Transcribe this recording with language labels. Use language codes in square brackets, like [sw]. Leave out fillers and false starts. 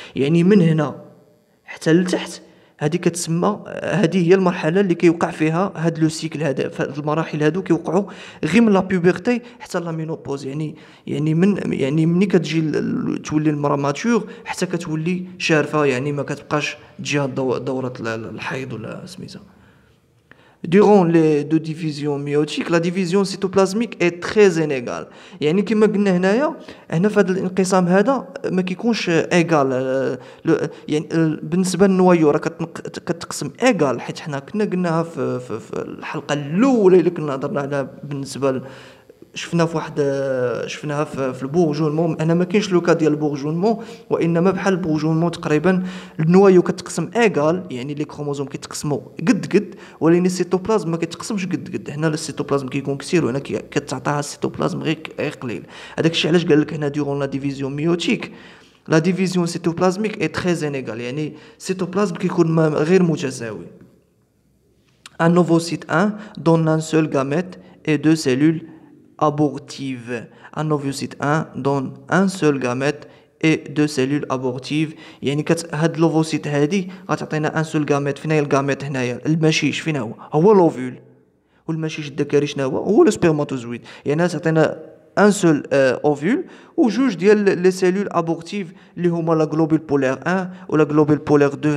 [ar] يعني من هنا حتى لتحت هذه كتسمى، هذه هي المرحله اللي كيوقع فيها هاد لو سيكل هذا. فهاد المراحل هادو كيوقعوا غير من لا بوبرتي حتى لا مينوبوز، يعني مني كتجي تولي المراه ماتور حتى كتولي شارفه، يعني ما كتبقاش تجيها دوره الحيض ولا سميتها. [fr] Durant les deux divisions méiotiques, la division cytoplasmique est très inégale. [ar] يعني كما قلنا هنا في هذا الانقسام هذا ما كيكونش ايغال. يعني بالنسبه للنوايو راه كتقسم ايغال، حيت حنا كنا قلناها في الحلقه الاولى اللي كنا هضرنا عليها بالنسبه شفنا في واحد شفناها في البورجونمون. انا ما كاينش لو كا ديال البورجونمون، وانما بحال البورجونمون تقريبا النوايو كتقسم ايغال، يعني لي كروموزوم كيتقسموا قد، ولكن السيتوبلازم ما كيتقسمش قد. هنا السيتوبلازم كيكون كثير، وهنا كتعطيها السيتوبلازم غير قليل. هذاك الشيء علاش قال لك هنا ديرون لا ديفيزيون ميوتيك لا ديفيزيون سيتوبلازميك اي تري انيغال، يعني السيتوبلازم كيكون غير متساوي. [fr] Un ovocyte 1 donne un seul gamète et deux cellules abortives. Un ovocyte 1 donne un seul gamète et deux cellules abortives. [ar] يعني هاد لوفوسيت هادي غتعطينا ان سول غاميت. فين هي الغاميت هنايا؟ المشيش فين هو لوفول. والمشيش الذكري شنو هو السبرماتوزويد. يعني تعطينا ان سول اوفول وجوج ديال لي سيلول ابورتيف اللي هما لا غلوبول بولير 1 ولا غلوبول بولير 2.